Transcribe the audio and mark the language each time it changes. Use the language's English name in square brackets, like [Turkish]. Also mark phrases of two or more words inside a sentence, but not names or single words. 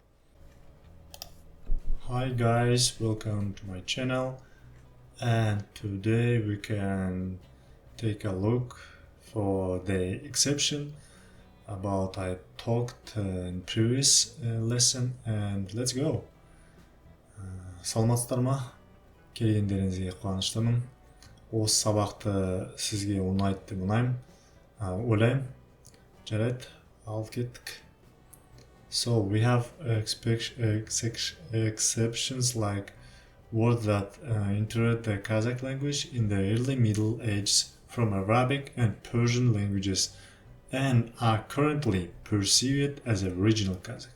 [English] Hi guys, welcome to my channel, and today we can take a look for the exception about I talked in previous lesson, and let's go. [Kazakh] Саламатсыздар ма? Келгендеріңізге қуаныштымын. Осы сабақты сізге ұнайды деп ойлаймын. Жарайды, алып кеттік. [English] So we have exceptions like words that entered the Kazakh language in the early Middle Ages from Arabic and Persian languages and are currently perceived as original Kazakh.